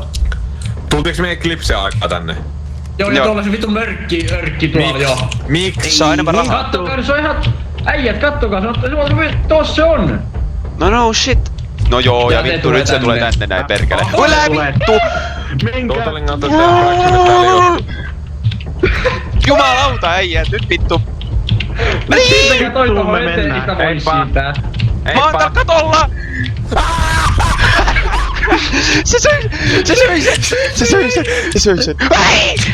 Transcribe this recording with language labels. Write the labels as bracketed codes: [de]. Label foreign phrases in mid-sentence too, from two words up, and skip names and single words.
[fi] Tultiinko me Eclipse aikaa tänne? Joo, ja tuolla se vittu örkki tuolla, joo. Miksi? Saa enemmän rahaa. Kattokaa, se on ihan... Äijät, kattokaa, tossa se on! [en] No shit. [fi] No joo, ja Ja se vittu tulee nyt se tulee tänne. tänne näin perkele. Aha, Älä se tulee. vittu! Totalin out of fraction, että tää oli juttu. Jumalauta äijät, nyt vittu! Pistäkää toi tohon eteen, mistä voi Heippa. siirtää. Mä oon täällä katolla! Se söi sen! Ai!